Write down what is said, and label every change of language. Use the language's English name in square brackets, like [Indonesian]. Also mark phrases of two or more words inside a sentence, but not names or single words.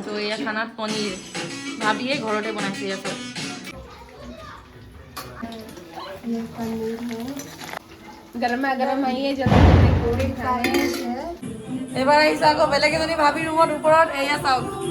[Assamese] তো এয়া খানাত পনীৰ ভাবিয়ে ঘৰতে বনাইছে আছে। [Hindi] गरमा गरम आइए, जल्दी जल्दी पूरी खाए। [Assamese] এইবাৰ আহিছে আকৌ বেলেগ এজনী ভাবি ৰুমত ওপৰত। এয়া চাওক